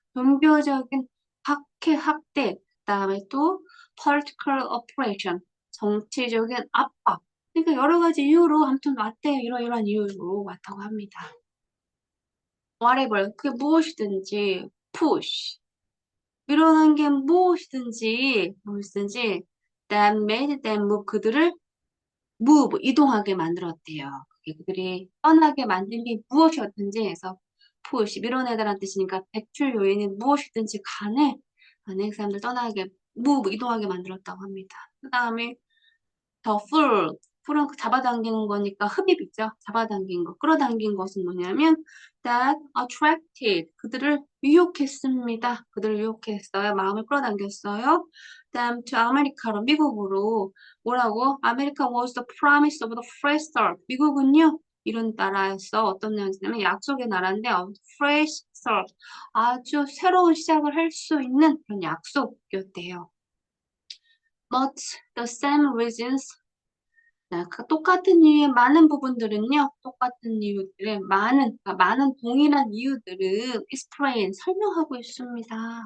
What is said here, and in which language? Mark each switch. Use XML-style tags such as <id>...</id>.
<ko>종교적인 학대. 그 다음에 또</ko> <en>political oppression.</en> <ko>정치적인 압박. 그러니까 여러 가지 이유로 아무튼 왔대요. 이러이러한 이유로 왔다고 합니다.</ko> <en>whatever.</en> <ko>그게 무엇이든지 push. 밀어넣은 게 무엇이든지</ko> <en>that made them move.</en> <ko>그들을 move, 이동하게 만들었대요. 그들이 떠나게 만든 게 무엇이었든지 해서 push, 밀어내다라는 뜻이니까 배출 요인이 무엇이든지 간에 그 사람들 떠나게 move, 이동하게 만들었다고 합니다. 그 다음에 더 풀은 잡아당기는 거니까 흡입이죠. 잡아당긴 거, 끌어당긴 것은 뭐냐면</ko> <en>that attracted,</en> <ko>그들을 유혹했습니다. 그들을 유혹했어요. 마음을 끌어당겼어요. 그다음 to 아메리카로, 미국으로 뭐라고?</ko> <en>America was the promise of the fresh start.</en> <ko>미국은요, 이런 나라였어. 어떤 나라였냐면 약속의 나라인데 fresh start, 아주 새로운 시작을 할 수 있는 그런 약속이었대요.</ko> <en>But the same reasons,</en> <ko>똑같은 이유의 많은 부분들은요, 그러니까 많은 동일한 이유들은 explain, 설명하고 있습니다.</ko>